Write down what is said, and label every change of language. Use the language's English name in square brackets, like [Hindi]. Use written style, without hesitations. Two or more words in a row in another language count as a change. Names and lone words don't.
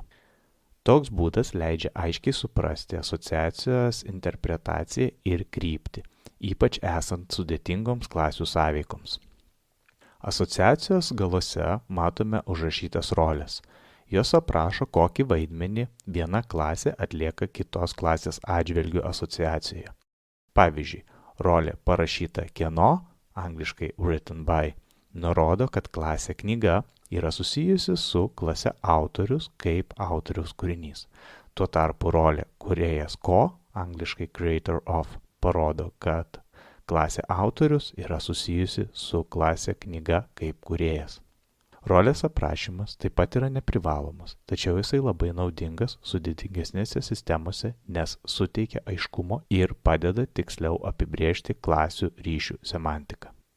[Lithuanian] Toks būdas leidžia aiškiai suprasti asociacijos interpretaciją ir kryptį, ypač esant sudėtingoms klasių sąveikoms. Asociacijos galuose matome užrašytas roles. Jos aprašo, kokį vaidmenį viena klasė atlieka kitos klasės atžvilgių asociacijoje. Pavyzdžiui, rolė parašyta kieno, angliškai [English] written by, [Lithuanian] nurodo, kad klasė knyga yra susijusi su klase autorius kaip autoriaus kūrinys. Tuo tarpu rolė kūrėjas ko, angliškai [English] creator of, [Lithuanian] parodo, kad klasė autorius yra susijusi su klasė knyga kaip kūrėjas. Rolės aprašymas taip pat yra neprivalomas, tačiau jisai labai naudingas sudėtingesnėse sistemose, nes suteikia aiškumo ir padeda tiksliau apibrėžti klasių ryšių semantiką.